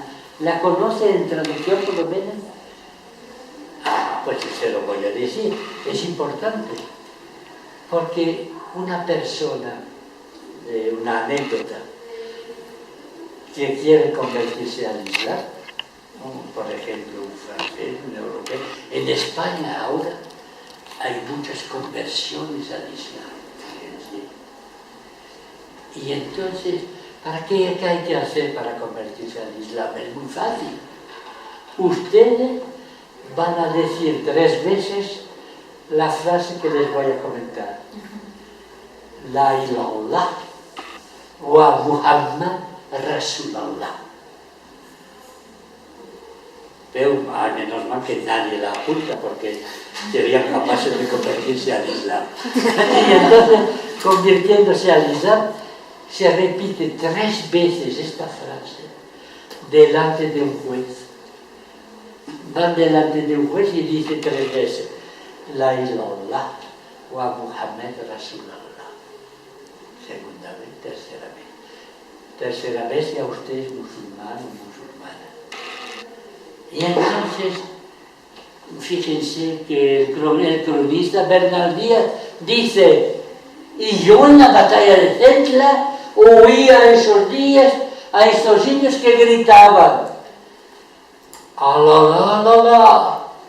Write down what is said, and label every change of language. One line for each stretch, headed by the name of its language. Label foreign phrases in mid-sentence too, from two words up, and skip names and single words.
Spanish: ¿La conoce en traducción por lo menos? Pues se lo voy a decir, es importante, porque una persona, una anécdota, que quiere convertirse al Islam, por ejemplo, un francés, un europeo, en España ahora hay muchas conversiones al Islam, fíjense. Y entonces, ¿qué hay que hacer para convertirse al Islam? Es muy fácil. Ustedes van a decir 3 veces la frase que les voy a comentar.
Arabic: لا إله إلا الله ومحمد رسول الله.
Spanish: Pero menos mal que nadie la apunta porque serían capaces de convertirse al Islam. Y entonces, convirtiéndose al Islam, se repite 3 veces esta frase delante de un juez. Van delante de un juez y dice 3 veces
Arabic: لا إله إلا الله ومحمد رسول الله.
Spanish: Segunda vez, tercera vez. Tercera vez ya usted es musulmán o musulmana. Y entonces, fíjense que el cronista Bernal Díaz dice: y yo en la batalla de Centla oía esos días a estos indios que gritaban Allah, Allah.